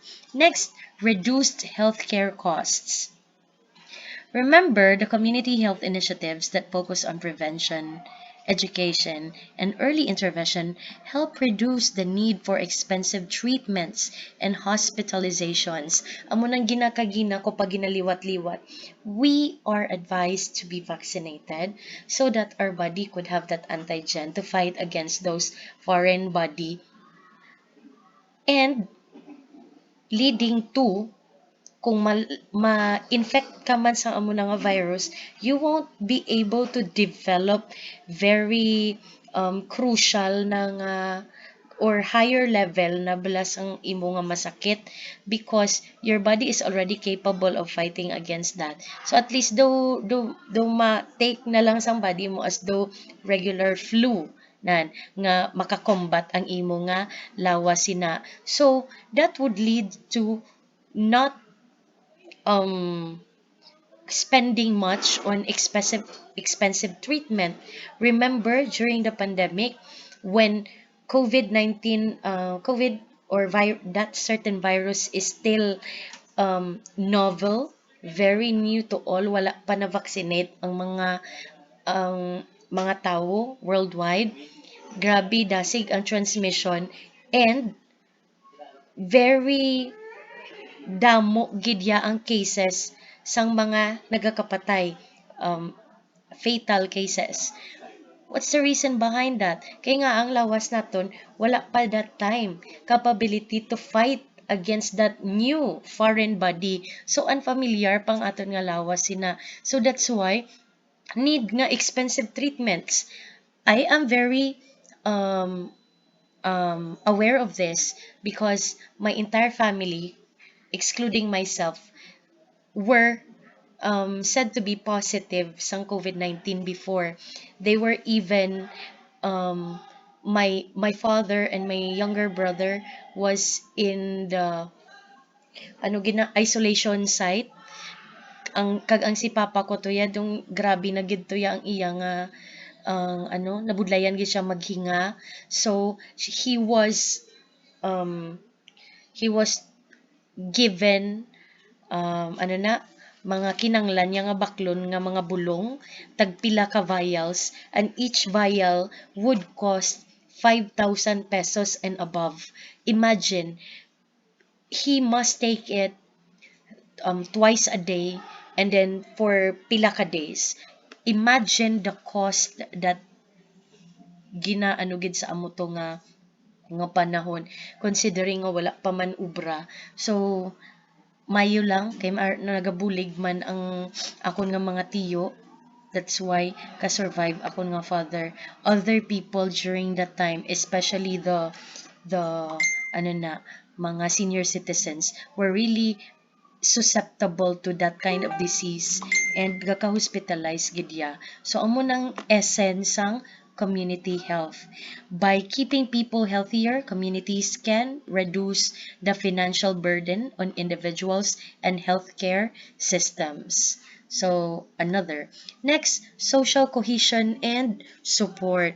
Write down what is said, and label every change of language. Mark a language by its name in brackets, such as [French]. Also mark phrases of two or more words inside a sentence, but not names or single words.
[English] Next, reduced healthcare costs. Remember the community health initiatives that focus on prevention, education, and early intervention help reduce the need for expensive treatments and hospitalizations. [Hiligaynon] Amo nang ginakagina ko pag ginaliwat-liwat. [English] We are advised to be vaccinated so that our body could have that antigen to fight against those foreign body, and leading to [Hiligaynon] kung ma-infect ka man sa amo nga virus, [English] you won't be able to develop very crucial na nga or higher level [Hiligaynon] na balas ang imo nga masakit, [English] because your body is already capable of fighting against that. So at least though [Hiligaynon] ma-take na lang sang body mo [English] as though regular flu [Hiligaynon] nan nga makakombat ang imo nga lawas sina. [English] So that would lead to not um spending much on expensive treatment. Remember during the pandemic when COVID-19 COVID or that certain virus is still novel, very new to all, [Hiligaynon] wala pa na vaccinate ang mga tao worldwide. Grabe dasig ang transmission, [English] and very [Hiligaynon] damo gidya ang cases sang mga nagakapatay, [English] fatal cases. What's the reason behind that? [Hiligaynon] Kaya nga ang lawas naton wala pa [English] that time capability to fight against that new foreign body. [Hiligaynon] So unfamiliar pang aton nga lawas sina. [English] So that's why need nga expensive treatments. I am very um aware of this because my entire family, excluding myself, were said to be positive sa COVID-19 before. They were even um, my father and my younger brother was in the isolation site. [Hiligaynon] Ang si papa ko to ya dong grabe na gid to ya ang iya nga ang nabudlayan gid siya maghinga. [English] So um he was given [Hiligaynon] mga kinanglan niya nga baklon nga mga bulong, tagpila ka [English] vials, and each vial would cost 5,000 pesos and above. Imagine, he must take it twice a day and then for [Hiligaynon] pila ka [English] days. Imagine the cost that [Hiligaynon] ginaanugid sa amo to nga panahon considering nga wala pa man ubra. So mayo lang kay nagabulig man ang akon nga mga tiyo. [English] That's why ka-survive [Hiligaynon] akon nga [English] father. Other people during that time, especially the mga senior citizens were really susceptible to that kind of disease and [Hiligaynon] gaka-hospitalize gid ya. So amo nang essence sang [English] community health. By keeping people healthier, communities can reduce the financial burden on individuals and healthcare systems. So, another. Next, social cohesion and support.